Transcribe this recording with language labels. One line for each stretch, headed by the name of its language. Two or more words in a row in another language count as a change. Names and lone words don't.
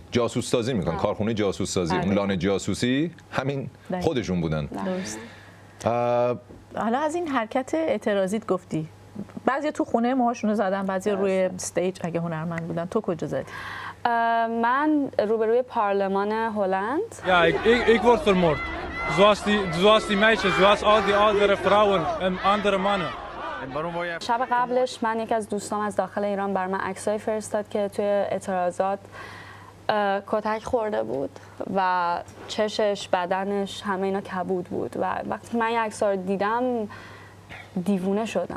Persian: جاسوس سازی میکنن، کارخونه جاسوس سازی، اون لانه جاسوسی همین خودشون بودن. حالا از این حرکت اعتراضیت گفتی، بعضی تو خونه موهاشونو زدن، بعضی روی استیج اگه هنرمند بودن. تو کجا زدی؟ من روبروی پارلمان هلند.
Dutch: Ja, ik word vermoord. Zoals die meisjes, zoals al die andere vrouwen en andere mannen.
Persian: شب قبلش من یکی از دوستام از داخل ایران بر من عکسای فرستاد که توی اعتراضات کتک خورده بود و چشش، بدنش، همه اینا کبود بود و وقتی من این عکس‌ها رو دیدم دیوونه شدم.